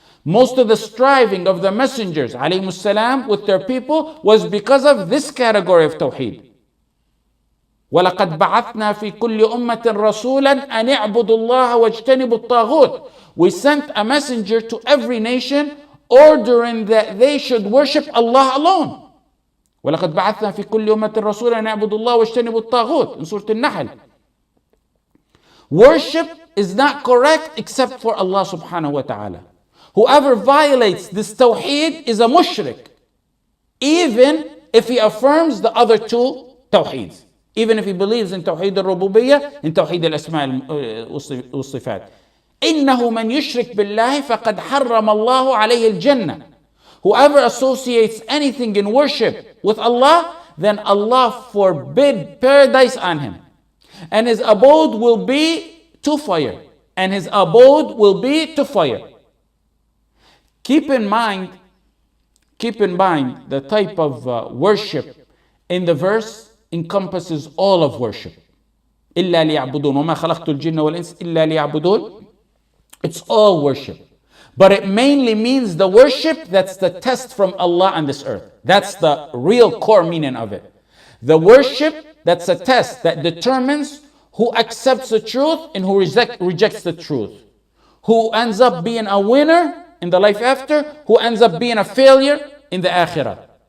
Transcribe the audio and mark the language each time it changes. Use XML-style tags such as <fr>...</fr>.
<en>Most of the striving of the messengers ﷺ with their people was because of this category of Tawheed.</en> <ar>وَلَقَدْ بَعَثْنَا فِي كُلِّ أُمَّةٍ رَسُولًا أَنِ اعْبُدُوا اللَّهَ وَاجْتَنِبُوا الطَّاغُوتِ.</ar> <en>We sent a messenger to every nation ordering that they should worship Allah alone.</en> <ar>وَلَقَدْ بَعَثْنَا فِي كُلِّ أُمَّةٍ رَسُولًا أَنِ اعْبُدُوا اللَّهَ وَاجْتَنِبُوا الطَّاغُوتِ</ar> <en>in Surah Al-Nahl. Worship is not correct except for Allah subhanahu wa ta'ala. Whoever violates this tawheed is a mushrik, even if he affirms the other two tawheeds. Even if he believes in Tawheed al-Rububiyyah and Tawheed al-Asma wal-Sifat.</en> <ar>إِنَّهُ مَنْ يُشْرِكْ بِاللَّهِ فَقَدْ حَرَّمَ اللَّهُ عَلَيْهِ الْجَنَّةِ.</ar> <en>Whoever associates anything in worship with Allah, then Allah forbid paradise on him. And his abode will be to fire. And his abode will be to fire. Keep in mind the type of worship in the verse encompasses all of worship.</en> <ar>إلا ليعبدون وما خلقت الجن والإنس إلا ليعبدون.</ar> <en>It's all worship. But it mainly means the worship that's the test from Allah on this earth. That's the real core meaning of it. The worship that's a test that determines who accepts the truth and who rejects the truth. Who ends up being a winner in the life after, who ends up being a failure in the akhirah.</en>